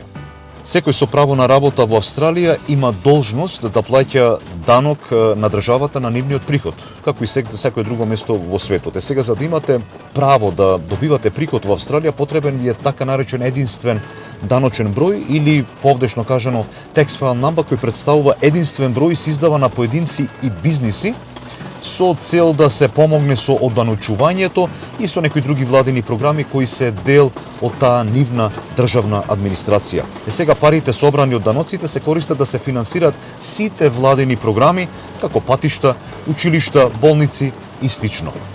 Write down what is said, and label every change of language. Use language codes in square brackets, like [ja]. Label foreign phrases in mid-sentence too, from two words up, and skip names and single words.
[mk] Секој со право на работа во Австралија има должност да плаќа данок на државата на нивниот приход, како и секој друго место во светот. Сега, за да имате право да добивате приход во Австралија, потребен ви е така наречен единствен даночен број или, повдешно кажано, [en] tax file number, [mk] кој представува единствен број се издава на поединци и бизниси, со цел да се помогне со одданочувањето и со некои други владини програми кои се дел од таа нивна државна администрација. Сега парите собрани од даноците се користат да се финансираат сите владини програми, како патишта, училишта, болници и слично.